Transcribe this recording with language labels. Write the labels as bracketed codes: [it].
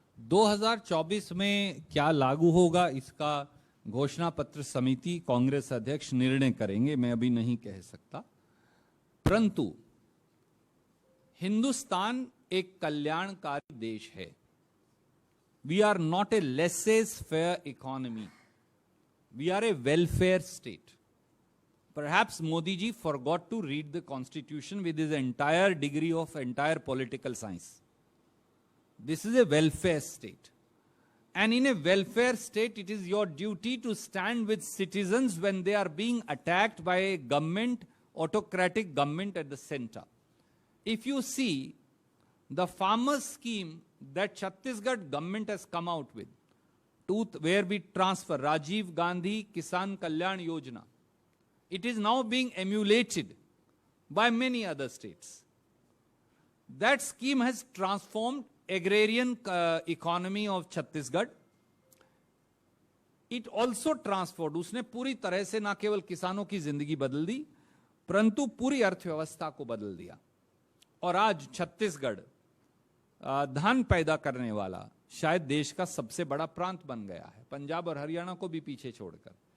[hi] 2024 में क्या लागू होगा इसका घोषणा पत्र समिति कांग्रेस अध्यक्ष निर्णय करेंगे, मैं अभी नहीं कह सकता। परंतु हिंदुस्तान एक कल्याणकारी देश है। [en] We are not a laissez faire economy, we are a welfare state. Perhaps Modi ji forgot to read the constitution with his entire degree of entire political science. This is a welfare state. And in a welfare state, it is your duty to stand with citizens when they are being attacked by a government, autocratic government at the center. If you see the farmer scheme that Chhattisgarh government has come out with, where we transfer Rajiv Gandhi Kisan Kalyan Yojana, it is now being emulated by many other states. That scheme has transformed agrarian economy of Chhattisgarh. It also transformed, [hi] उसने पूरी तरह से ना केवल किसानों की जिंदगी बदल दी, परंतु पूरी अर्थव्यवस्था को बदल दिया। और आज छत्तीसगढ़ धान पैदा करने वाला शायद देश का सबसे बड़ा प्रांत बन गया है, पंजाब और हरियाणा को भी पीछे छोड़कर।